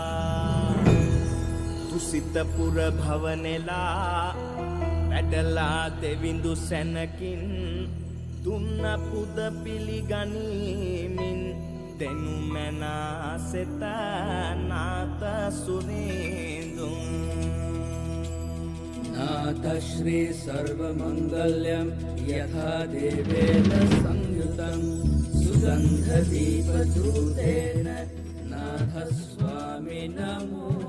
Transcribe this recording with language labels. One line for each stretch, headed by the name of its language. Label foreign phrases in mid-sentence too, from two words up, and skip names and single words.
Sinhala: තුසිත පුර භවනෙලා වැඩලා දෙවිඳු සැනකින් දුන්න පුද පිළිගනිමින් දෙනු මැනා සෙත නාත සුරිඳුන්
Sanskrit: नाथ श्री सर्वमंगल्यं यथा देवेन संयुतं सुगंध दीप दूतेन नाथ स्वामी नमो